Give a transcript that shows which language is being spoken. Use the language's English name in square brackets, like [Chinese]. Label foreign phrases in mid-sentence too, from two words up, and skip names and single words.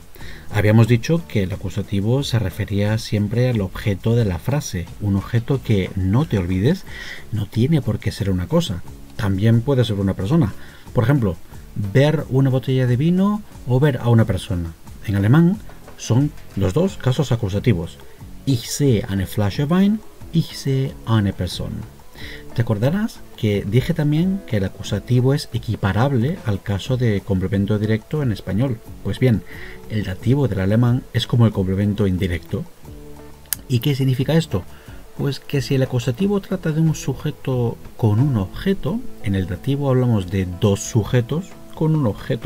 [Spanish] Habíamos dicho que el acusativo se refería siempre al objeto de la frase, un objeto que, no te olvides, no tiene por qué ser una cosa, también puede ser una persona. Por ejemplo, ver una botella de vino o ver a una persona. En alemán son los dos casos acusativos. [German] Ich sehe eine Flasche Wein, ich sehe eine Person. [Spanish] Te acordarás que dije también que el acusativo es equiparable al caso de complemento directo en español. Pues bien, el dativo del alemán es como el complemento indirecto. ¿Y qué significa esto? Pues que si el acusativo trata de un sujeto con un objeto, en el dativo hablamos de dos sujetos con un objeto.